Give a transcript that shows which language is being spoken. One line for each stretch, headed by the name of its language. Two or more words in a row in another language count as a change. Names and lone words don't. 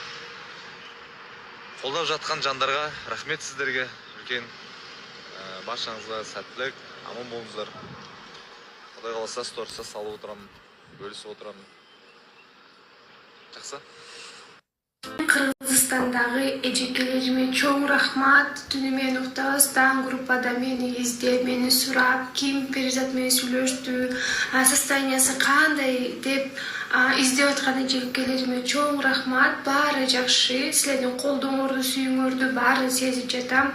Kazakh: Қолдап жатқан жандарға рахмет сіздерге. Үлкен баршаңызға сәттілік, аман болыңыздар. Құдай қаласа сторисқа салып отырамын, бөлісіп отырамын. Жақсы.
Kyrgyz: Қырғызстандағы эжекелериме чоң рахмат. Түнімен уктабастан группада мени издеп, мени сурап, ким Перизат менен сүйлөштү, состояниясы кандай деп издеп аткан эжекелериме чоң рахмат. Баары жакшы, силердин колдооңорду, сүйүүңөрдү баарын сезип жатам.